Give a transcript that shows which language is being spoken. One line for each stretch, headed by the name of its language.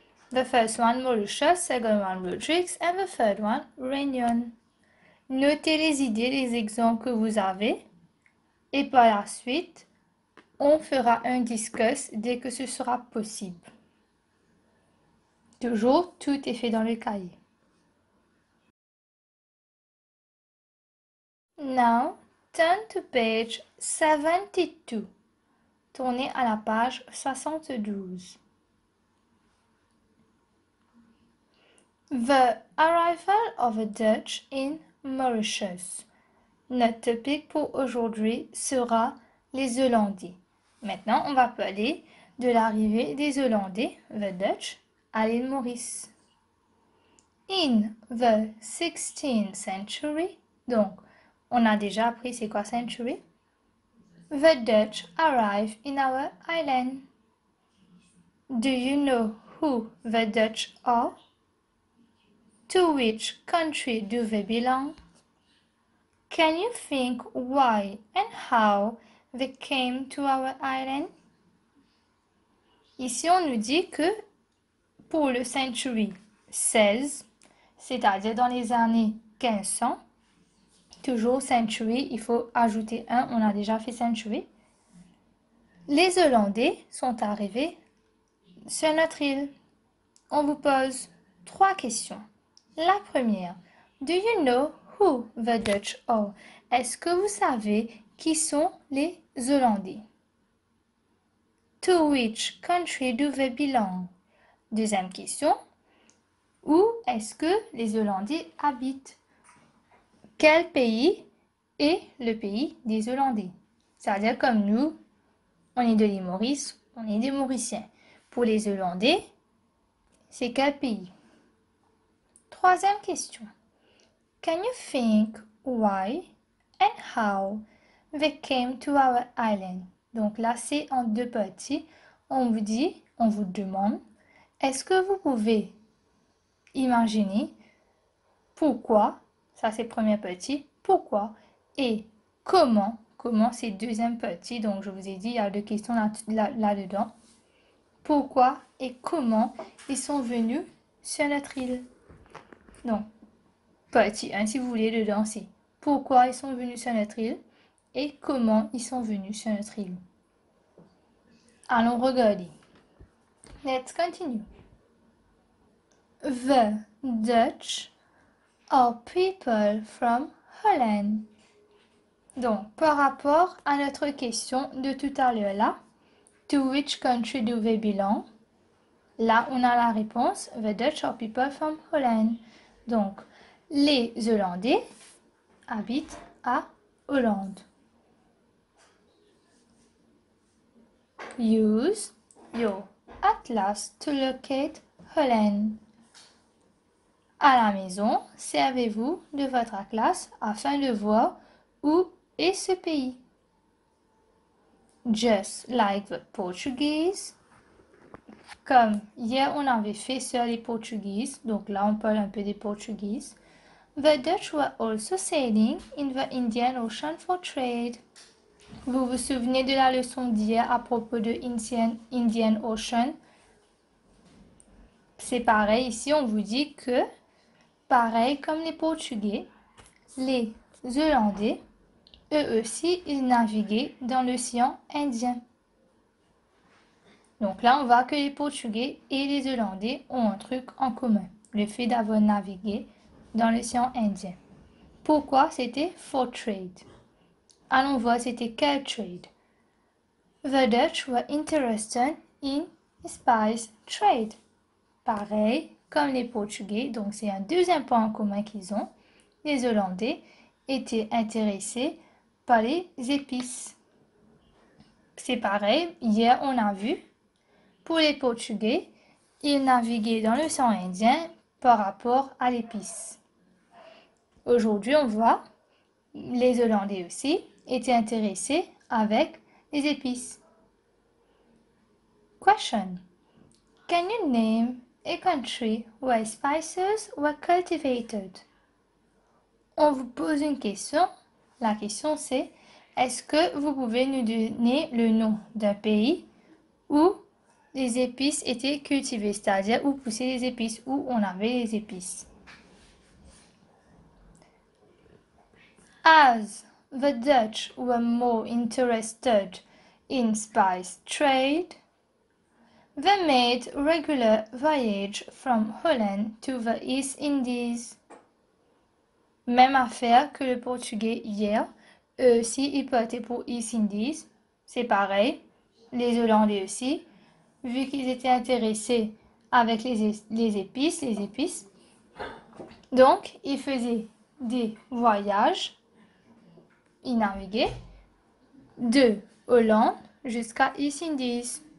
English: The first one, Mauritius, second one, Rodrigues, and the third one, Réunion.
French: Notez les idées, les exemples que vous avez, et par la suite, on fera un discuss dès que ce sera possible. Toujours, tout est fait dans le cahier.
English: Now, turn to page 72.
French: Tournez à la page 72.
English: The arrival of the Dutch in Mauritius.
French: Notre topic pour aujourd'hui sera les Hollandais. Maintenant, on va parler de l'arrivée des Hollandais, the Dutch, à l'île Maurice.
English: In the 16th century,
French: donc on a déjà appris c'est quoi century?
English: The Dutch arrived in our island. Do you know who the Dutch are? To which country do they belong? Can you think why and how they came to our island?
French: Ici, on nous dit que pour le century 16, c'est-à-dire dans les années 1500, toujours century, il faut ajouter un, on a déjà fait century. Les Hollandais sont arrivés sur notre île. On vous pose 3 questions. La première,
English: do you know who the Dutch are?
French: Est-ce que vous savez qui sont les Hollandais?
English: To which country do they belong?
French: Deuxième question, où est-ce que les Hollandais habitent? Quel pays est le pays des Hollandais? C'est-à-dire comme nous, on est de l'île Maurice, on est des Mauriciens. Pour les Hollandais, c'est quel pays? Troisième question.
English: Can you think why and how they came to our island?
French: Donc là, c'est en 2 parties. On vous dit, on vous demande, est-ce que vous pouvez imaginer pourquoi, ça c'est première partie, pourquoi et comment c'est deuxième partie. Donc je vous ai dit, il y a 2 questions là-dedans. Pourquoi et comment ils sont venus sur notre île? Donc, partie 1, si vous voulez, dedans, c'est pourquoi ils sont venus sur notre île et comment ils sont venus sur notre île. Allons regarder.
English: Let's continue. The Dutch are people from Holland.
French: Donc, par rapport à notre question de tout à l'heure là,
English: to which country do they belong?
French: Là, on a la réponse,
English: the Dutch are people from Holland.
French: Donc, les Hollandais habitent à Hollande.
English: Use your atlas to locate Holland.
French: À la maison, servez-vous de votre atlas afin de voir où est ce pays.
English: Just like the Portuguese.
French: Comme hier on avait fait sur les Portuguese, donc là on parle un peu des Portuguese.
English: The Dutch were also sailing in the Indian Ocean for trade.
French: Vous vous souvenez de la leçon d'hier à propos de Indian Ocean? C'est pareil, ici on vous dit que, pareil comme les Portugais, les Hollandais, eux aussi, ils naviguaient dans l'océan Indien. Donc là, on voit que les Portugais et les Hollandais ont un truc en commun, le fait d'avoir navigué dans l'océan Indien. Pourquoi? C'était for trade. Allons voir, c'était quel trade?
English: The Dutch were interested in spice trade.
French: Pareil comme les Portugais, donc c'est un deuxième point en commun qu'ils ont. Les Hollandais étaient intéressés par les épices. C'est pareil, hier on a vu, pour les Portugais, ils naviguaient dans l'océan Indien par rapport à l'épice. Aujourd'hui, on voit, les Hollandais aussi étaient intéressés avec les épices. Question.
English: Can you name a country where spices were cultivated?
French: On vous pose une question. La question c'est, est-ce que vous pouvez nous donner le nom d'un pays où les épices étaient cultivées, c'est-à-dire où poussaient les épices, où on avait les épices?
English: As the Dutch were more interested in spice trade, they made regular voyages from Holland to the East Indies.
French: Même affaire que le portugais hier. Eux aussi, ils partaient pour East Indies. C'est pareil. Les Hollandais aussi. Vu qu'ils étaient intéressés avec les épices. Donc, ils faisaient des voyages. Ils naviguaient de Hollande jusqu'à East Indies.